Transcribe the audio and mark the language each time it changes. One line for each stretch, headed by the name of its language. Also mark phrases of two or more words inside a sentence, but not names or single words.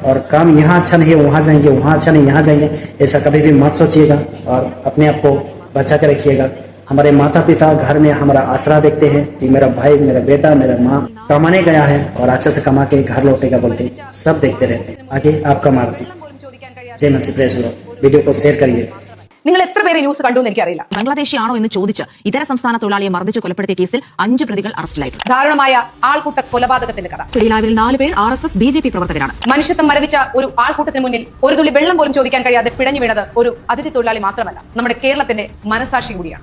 Hindi: और काम यहाँ अच्छा नहीं है वहाँ जाएंगे, वहाँ अच्छा नहीं यहाँ जाएंगे, ऐसा कभी भी मत सोचिएगा और अपने आप को बचा के रखिएगा। हमारे माता पिता घर में हमारा आसरा देखते हैं कि मेरा भाई, मेरा बेटा, मेरा माँ कमाने गया है और अच्छा से कमा के घर लौटेगा बोल के सब देखते रहते हैं। आगे आपका मार्ग। जय मसीह
English: Praise the Lord.
Hindi: वीडियो को शेयर करिए।
Malayalam: നിങ്ങൾ എത്ര പേര് ന്യൂസ് കണ്ടു എന്ന് എനിക്കറിയില്ല. ബംഗ്ലാദേശിയാണോ എന്ന് ചോദിച്ച് ഇതര സംസ്ഥാന തൊഴിലാളിയെ മർദ്ദിച്ച് കൊലപ്പെടുത്തിയ കേസിൽ 5 പ്രതികൾ അറസ്റ്റിലായിട്ടുണ്ട്. ദാരുണമായ ആൾക്കൂട്ട കൊലപാതകത്തിന്റെ കഥ. പിടിയിലായവരിൽ 4 പേർ RSS BJP പ്രവർത്തകരാണ്. മനുഷ്യത്വം മരവിച്ച ഒരു ആൾക്കൂട്ടത്തിന് മുന്നിൽ ഒരു തുള്ളി വെള്ളം പോലും ചോദിക്കാൻ കഴിയാതെ പിടഞ്ഞു വീണത് ഒരു അതിഥി തൊഴിലാളി മാത്രമല്ല, നമ്മുടെ കേരളത്തിന്റെ മനസാക്ഷി കൂടിയാണ്.